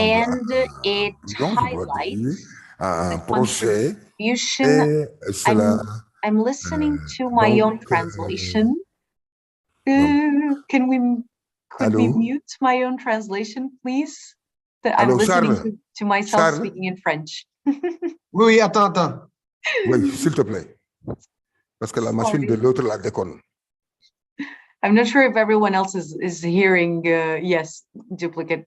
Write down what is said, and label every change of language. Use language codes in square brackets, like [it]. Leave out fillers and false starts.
[en] and it highlights the contribution. I'm listening to my own translation. Could we mute my own translation, please? I'm listening to myself speaking in French. [fr] Oui, attends. Oui, s'il te plaît. Parce que la machine de l'autre la déconne. [en] I'm not sure if everyone else is hearing, yes, duplicate.